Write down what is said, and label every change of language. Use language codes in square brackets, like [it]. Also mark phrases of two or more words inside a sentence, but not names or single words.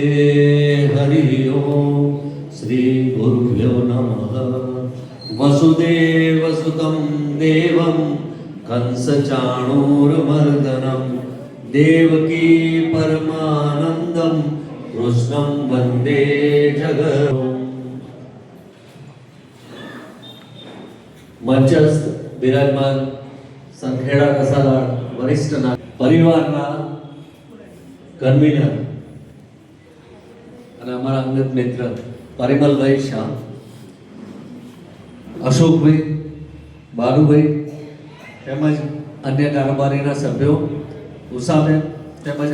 [sa] हरिः ओम्. श्री गुरुभ्यो नमः. वसुदेवसुतं देवं कंसचाणूरमर्दनं देवकी परमानन्दं कृष्णं वन्दे जगद्गुरुं. [gu] મંચસ્થ બિરાજમાન સંખેડા કસાલા વરિષ્ઠ પરિવારના કન્વીનર અને અમારા અંગત મિત્ર પરિમલભાઈ શાહ, અશોકભાઈ, બાલુભાઈ તેમજ અન્ય કારોબારીના સભ્યો, ઉષાબેન તેમજ